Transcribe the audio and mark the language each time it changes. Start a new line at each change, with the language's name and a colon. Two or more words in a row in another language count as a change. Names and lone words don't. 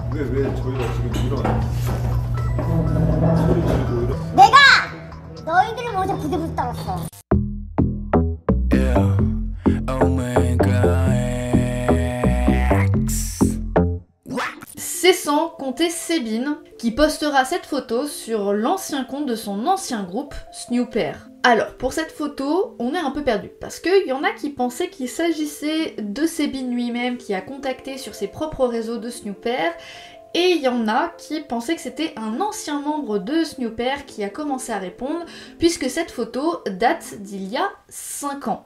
Korean: 왜 저희가 지금 이런 소리 지르고 이런 내가 너희들을 보면서 부들부들 떨었어.
English: Yeah, Omega X.
French: C'est sans compter Sebin qui postera cette photo sur l'ancien compte de son ancien groupe Snooper. Alors, pour cette photo, on est un peu perdu, parce qu'il y en a qui pensaient qu'il s'agissait de Sebin lui-même qui a contacté sur ses propres réseaux de Snooper, et il y en a qui pensaient que c'était un ancien membre de Snooper qui a commencé à répondre, puisque cette photo date d'il y a 5 ans.